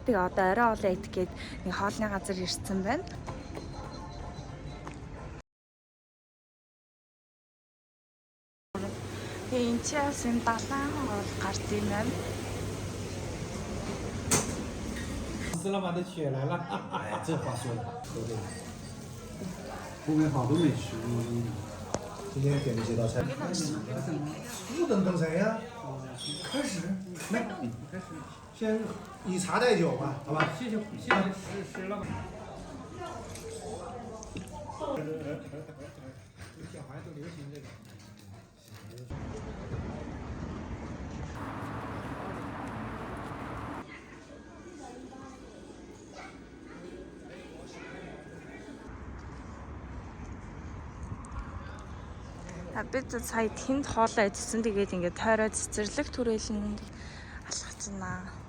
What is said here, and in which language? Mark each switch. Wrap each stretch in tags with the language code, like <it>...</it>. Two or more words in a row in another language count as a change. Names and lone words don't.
<mn>Тэгээ одоо орой хоолой идэх гээд нэг хоолны газар ирсэн байна. Энэ ч яасан балаан хоол гарч ийм байна.</mn> <zh>吃了吗？这雪来了。哎，这话说的，说对了。后面好多美食，今天点的几道菜。不等等谁呀？开始，来，开始，先以茶代酒吧，好吧？谢谢石老板。小孩都流行这个。</zh> <mn>Бид сая тэнд хоолоо идсэн тэгээд ингээд тойроо цэцэрлэг түрээлэн алхаж байна.</mn>